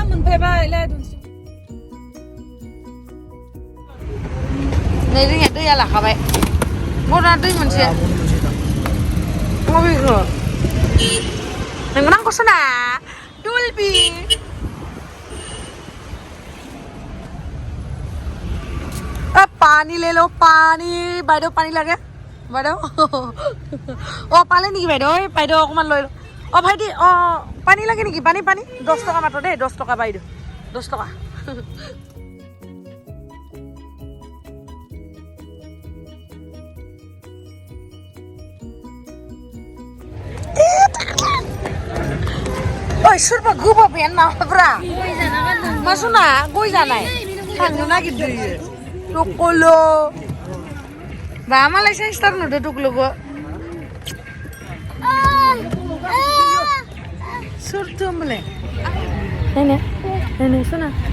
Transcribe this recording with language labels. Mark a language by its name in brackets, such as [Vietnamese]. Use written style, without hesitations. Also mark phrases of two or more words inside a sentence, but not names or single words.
[Bodo] मोनफैबाय नै जोंनिया दैया लाखाबाय मना दै मोनसे मबेखौ नोंनो नांगौ सना दुलबि [Hindi] पानी ले लो पानी [Assamese] বাইদেউ পানী লাগে বাইদেউ ও পালে নেকি বাইদেউ এই বাইদেউ অকমান লৈ লো ও ভাইটি ও পানী লাগে নেকি পানী 10 টকা মাত্ৰ দেই 10 টকা বাইদেউ 10 টকা [Bodo] ओइ सोरबा गोबाबैयानो नामाब्रा मासुना गय जानाय थांनो नागिरदोयो टुकुलु बा मालाय साइसथार नुदो टुकुलुखौ सोरथो होमबालाय नायनो सोना